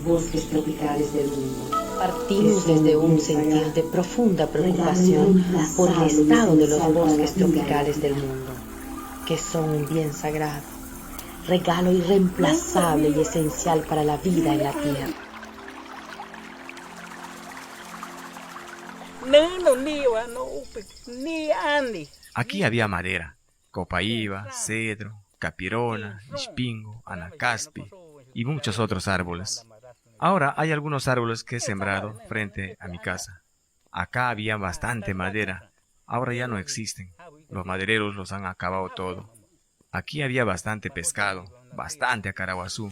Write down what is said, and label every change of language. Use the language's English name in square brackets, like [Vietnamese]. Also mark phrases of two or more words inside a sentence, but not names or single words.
[Spanish] Partimos desde un sentir de profunda preocupación por el estado de los bosques tropicales del mundo, que son un bien sagrado, regalo irreemplazable y esencial para la vida en la tierra. Aquí había madera, copaíba, cedro, capirona, espingo, anacaspi y muchos otros árboles. Ahora hay algunos árboles que he sembrado frente a mi casa. Acá había bastante madera, ahora ya no existen. Los madereros los han acabado todo. Aquí había bastante pescado, bastante acaraguazú.